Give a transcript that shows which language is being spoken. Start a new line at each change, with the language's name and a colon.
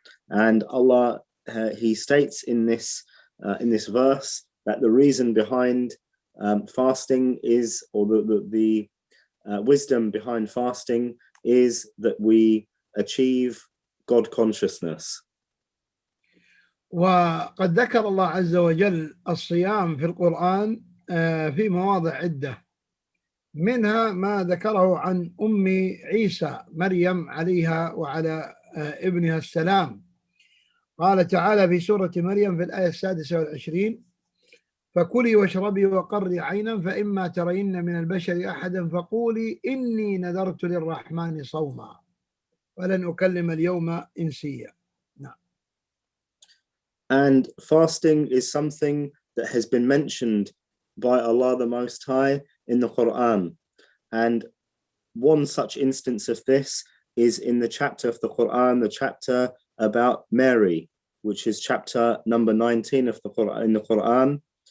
English: And Allah, He states in this verse that the reason behind fasting is, or the wisdom behind fasting is that we achieve God consciousness.
Arabic: وقد ذكر الله عز وجل الصيام في القرآن في مواضع عدة، منها ما ذكره عن أم عيسى مريم عليها وعلى ابنها السلام. قال تعالى في سورة مريم في الآية 26: فكلي واشربي وقري عينا فإما ترين من البشر أحدا فقولي إني نذرت للرحمن صوما ولن أكلم اليوم إنسيا.
English: And fasting is something that has been mentioned by Allah the Most High in the Quran. And one such instance of this is in the chapter of the Quran, the chapter about Mary, which is chapter number 19 of the Quran, in the Quran.